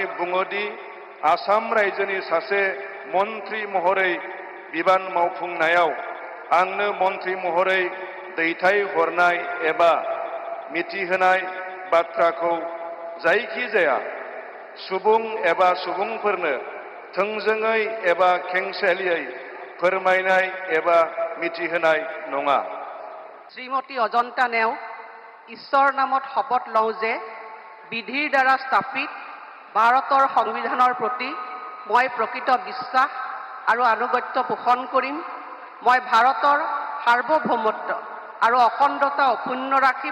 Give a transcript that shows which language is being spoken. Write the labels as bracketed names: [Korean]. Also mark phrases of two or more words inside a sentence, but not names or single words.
[Bodo] बुङोदि आसाम रायजोनि सासे मन्त्रि महरै बिबान मावफुंनायाव आंनो मन्त्रि महरै दैथायहरनाय एबा मिथिहोनाय बाथ्राखौ जायखिजाया सुबुं एबा सुबुंफोरनो थोंजोङै एबा खेंसालियै फोरमायनाय एबा मिथिहोनाय नङा। [Assamese] শ্ৰীমতী অজন্তা নেওগ ঈশ্বৰ নামত শপত লওঁ যে বিধিৰ দ্বাৰা স্থাপিত ভাৰতৰ সংবিধানৰ প্ৰতি মই প্ৰকৃত বিশ্বাস আৰু আনুগত্য পোষণ কৰিম। মই ভাৰতৰ সাৰ্বভৌমত্ব আৰু অখণ্ডতা অক্ষুণ্ণ ৰাখিম।